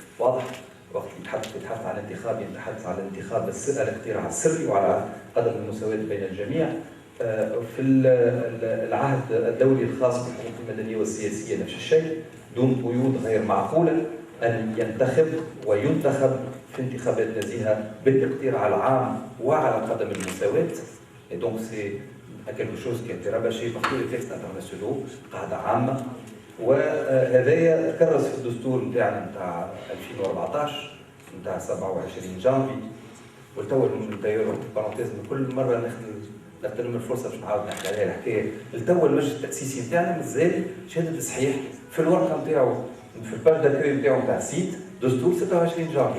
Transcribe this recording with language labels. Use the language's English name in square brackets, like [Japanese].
[Arabic] واضح وقت يتحدث عن الانتخاب يتحدث عن الانتخاب الاقتراع السري وعلى قدم المساواة بين الجميع. في العهد الدولي الخاص بالحقوق المدنية والسياسية نفس الشيء، دون قيود غير معقولة أن ينتخب وينتخب في انتخابات نزيهة بالاقتراع العام وعلى قدم المساواة. [French] Et donc c'est quelque chose qui a été rabâché par tous les textes internationaux، [Arabic] قاعدة عامة. وهذايا تكرس في الدستور نتاعنا نتاع 2014 نتاع 27 جانفي. والتو داير بارونتيز كل مرة نغتنم الفرصة باش نعاود نحكي عليها الحكاية. التو المجلس التأسيسي نتاعنا مازال شهادة تصحيح في الورقة نتاعو في الباج داكوي نتاعو نتاع السيت دستور 26 جانفي.